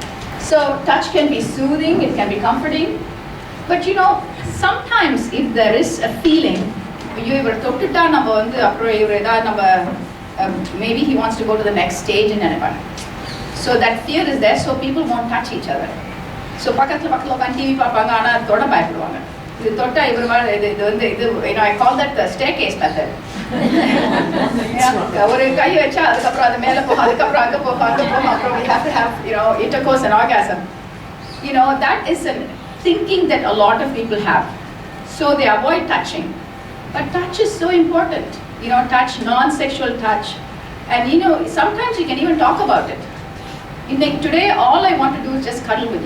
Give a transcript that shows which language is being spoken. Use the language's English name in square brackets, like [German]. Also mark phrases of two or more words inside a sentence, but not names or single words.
[English] So touch can be soothing, it can be comforting, but sometimes if there is a feeling, maybe he wants to go to the next stage in anyone. So that fear is there, so people won't touch each other. [Tamil] So பக்கத்துல டிவி பாப்பாங்க ஆனா தொட பயப்படுவாங்க. இது தொட்டா இது [English] I call that the staircase method. [Tamil] ஒரு கை வெச்சா அதுக்கப்புறம் அது மேல போக அதுக்கப்புறம் அங்க போக அப்போ [English] we have to have intercourse and orgasm. That is a thinking that a lot of people have. So they avoid touching. But touch is so important. Touch, non-sexual touch. And sometimes you can even talk about it. Today, all I want to do is just cuddle with you.